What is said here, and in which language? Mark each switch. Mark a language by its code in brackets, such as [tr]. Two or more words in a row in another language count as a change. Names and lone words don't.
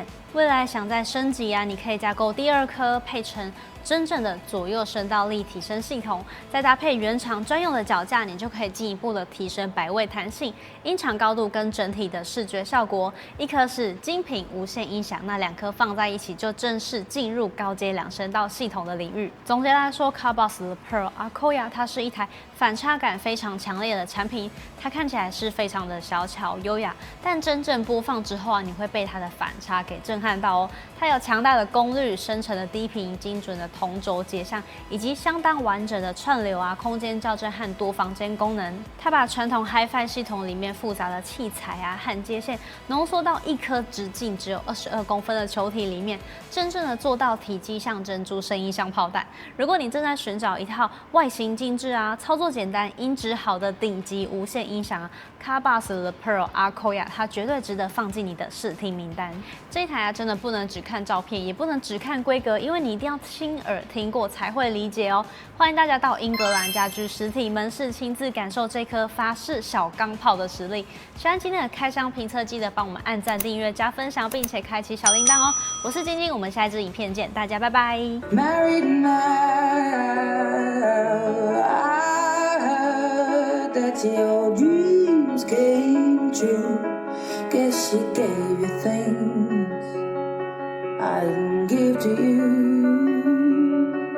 [zh] 未來想再升級啊，你可以加購第二顆，配成真正的左右聲道立體聲系統，再搭配原廠專用的腳架，你就可以進一步的提升擺位彈性、音場高度跟整體的視覺效果。一顆是精品無線音響，那2顆放在一起就正式進入高階2聲道系統的領域。總結來說 ，Carbass The Pearl Akoya 它是一台反差感非常強烈的產品，它看起來是非常的小巧優雅，但真正播放之後啊，你會被它的反差給震撼到哦。它有強大的功率、深沉的低頻、精準的同軸解像，以及相當完整的串流啊、空間校正和多房间功能。它把傳統 Hi-Fi 系統裡面複雜的器材啊和接線濃縮到一顆直徑只有22公分的球體裡面，真正的做到體積像珍珠，聲音像炮彈。如果你正在尋找一套外形精緻啊、操作簡單、音質好的頂級無線音響啊， Carbass The Pearl Akoya 它絕對值得放進你的試聽名單。這一台啊，真的不能只看照片，也不能只看規格，因為你一定要親耳聽過才會理解哦。歡迎大家到英格蘭家居實體門市親自感受這顆法式小鋼炮的實力。喜歡今天的開箱評測，記得幫我們按讚、訂閱、加分享，並且開啟小鈴鐺哦。我是晶晶，我們下一支影片見，大家拜拜。 [en] Married now, I heard that your dreams came true. Guess she gave you things I didn't give to you.